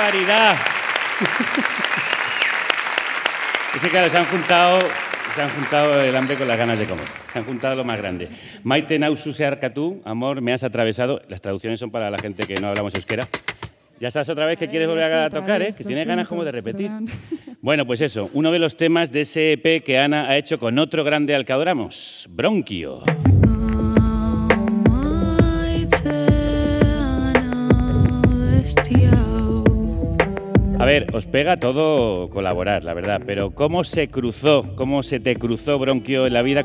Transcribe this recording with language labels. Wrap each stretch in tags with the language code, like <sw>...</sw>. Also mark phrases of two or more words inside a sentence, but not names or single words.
<es>Mira. Es que claro, se han juntado el hambre con las ganas de comer. Se han juntado lo más grande.</es> <eu>Maite nauzu zeharkatu,</eu> <es>amor, me has atravesado. Las traducciones son para la gente que no hablamos euskera. Ya estás otra vez que quieres volver a tocar, ¿eh? Que tienes ganas como de repetir. Bueno, pues eso, uno de los temas de ese EP que Ana ha hecho con otro grande al que adoramos, Bronquio. A ver, os pega todo colaborar, la verdad, pero ¿cómo se te cruzó Bronquio en la vida?</es>